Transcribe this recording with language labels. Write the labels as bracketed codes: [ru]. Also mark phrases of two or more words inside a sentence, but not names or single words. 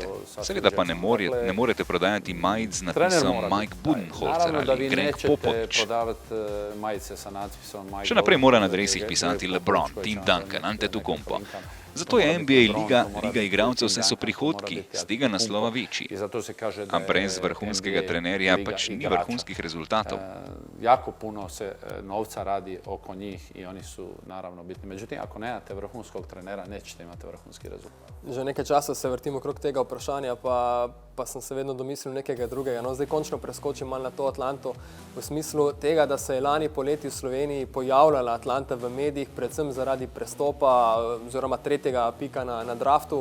[sl] Seveda pa ne morete prodajati majic z napisom Mike Budenholzer ali Greg Popovich. Še naprej mora na dresih pisati LeBron, Tim Duncan, Antetokounmpo. Zato je NBA liga igralcev, saj so prihodki z tega naslova večji. A brez vrhunskega trenerja pač ni vrhunskih rezultatov. [hr] Jako puno se novca radi oko njih i oni su naravno bitni. Međutim, ako nemate vrhunskog trenera, nećete imati vrhunski rezultat. [sl] Že nekaj časa se vrtimo okrog tega vprašanja, pa pa sem se vedno domislil nekega drugega. No, zdaj končno preskočim malo na to Atlanto, v smislu tega, da se je lani poleti v Sloveniji pojavljala Atlanta v medijih, predvsem zaradi prestopa oziroma tretjega pika na draftu.